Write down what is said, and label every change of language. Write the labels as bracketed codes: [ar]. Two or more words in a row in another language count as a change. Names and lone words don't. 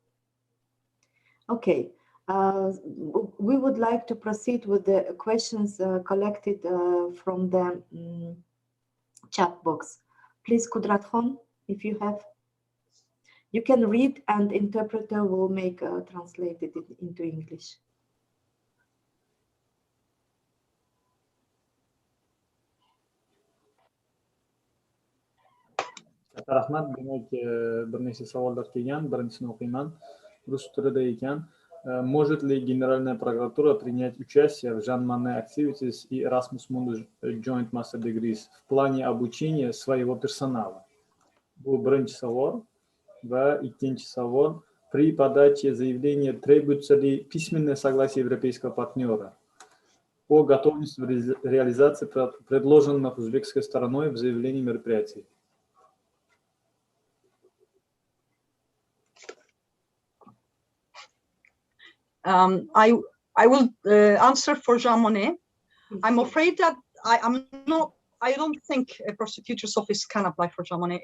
[en] Okay, we would like to proceed with the questions collected from the chat box. Please, Kudratхон, if you have. You can read and interpreter will make translated it into English. [uz] Rahmat, demak bir nechta savollar kelgan. Birinchisini o'qiyman. Rus tilida ekan. [ru] Может ли Генеральная прокуратура принять участие в Jamariof activities и Erasmus Mundus Joint Master Degrees в плане обучения своего персонала? [uz] Bu birinchi savol. Va ikkinchi savol, [ru] при подаче заявления требуется ли письменное согласие европейского партнера о готовности реализации предложенных узбекской стороной в заявлении мероприятий? [en] I will answer for Jamariof. I'm afraid that I don't think a prosecutor's office can apply for Jamariof.